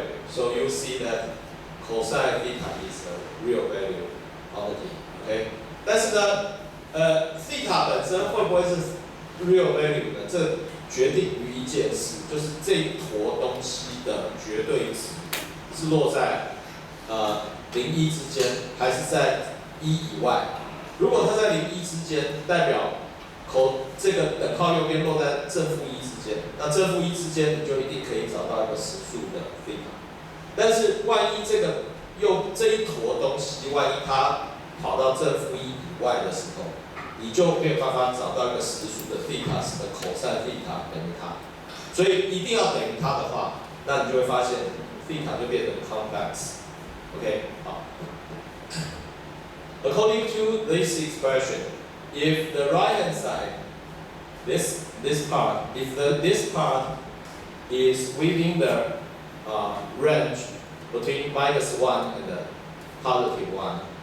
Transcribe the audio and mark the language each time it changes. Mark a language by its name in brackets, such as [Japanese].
[English] So you see that cosine theta is a real value quantity. [Chinese] OK， 但是呢，theta 本身会不会是 real value 呢？这决定于一件事，就是这一坨东西的绝对值是落在0、1之间，还是在1以外。如果它在0、1之间，代表这个等号右边落在正负1之间，那正负1之间你就一定可以找到一个实数的 theta。但是万一这一坨东西，万一它跑到正负1以外的时候，你就没有办法找到一个实数的 theta 使得 cosine theta 等于它，所以一定要等于它的话，那你就会发现 theta 就变成 complex。 OK， 好。 [English] According to this expression, if the right hand side, this part, this part is within the range between -1 and +1,